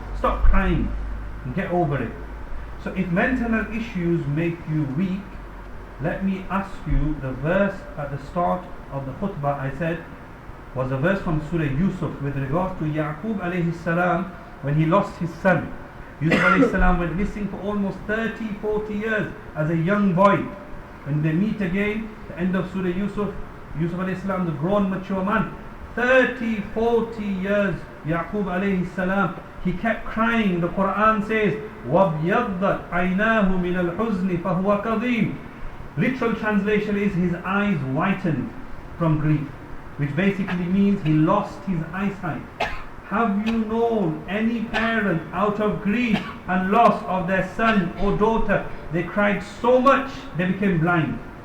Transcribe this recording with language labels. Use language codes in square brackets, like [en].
[en] Stop crying and get over it. So if mental health issues make you weak, let me ask you, the verse at the start of the khutbah I said was a verse from Surah Yusuf with regards to Yaqub alayhi salam when he lost his son. Yusuf alayhi salam went missing for almost 30-40 years as a young boy. When they meet again, the end of Surah Yusuf, Yusuf alayhi salam, the grown mature man, 30-40 years, Yaqub alayhi salam, he kept crying. The Quran says, [ar] وَابْيَضَّتْ عَيْنَاهُ مِنَ الْحُزْنِ فَهُوَ كَظِيمٌ. [en] Literal translation is his eyes whitened from grief, which basically means he lost his eyesight. Have you known any parent out of grief and loss of their son or daughter, they cried so much they became blind?